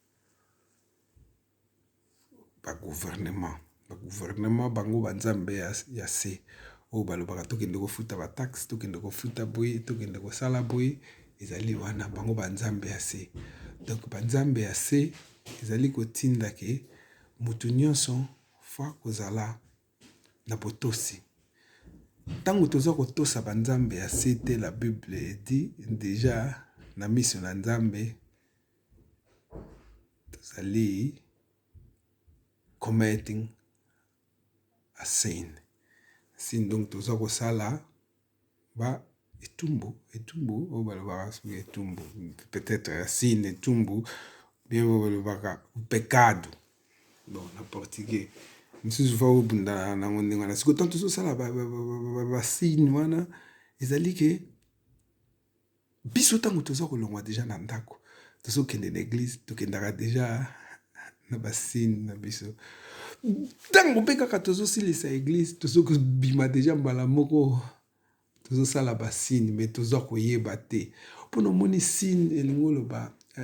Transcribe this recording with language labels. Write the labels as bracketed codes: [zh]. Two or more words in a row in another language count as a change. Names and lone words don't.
[ln] bagouvernement bango banzambe ya se oyo balobaka tokende kofuta bataxe tokende kofuta boye tokende kosala boye ezali wana bango banzambe ya se donc banzambe ya se ezali kotinda ke motu nyonso fa kozala na botosi ntango toza kotosa banzambe ya se te [fr] la bible [ln] edi deja na miso na nzambe tozali [en] committing a sin [ln] donc toza kosala ba etumbu oyo balobaka soki etumbu peut-être ya sin etumbu bien oyo balobaka pecado bon na portugais misusu fa obunda nango ndenge wana sikoyo ntango tozosala basine wana ezali ke biso ntango toza kolongwa deja na ndako tozokende na église tokendaka deja na basine na biso ntango mpe kaka tozosilisa église tozokobima deja mbala moko tozosala basine me toza koyeba te mpona omoni sine elingi oloba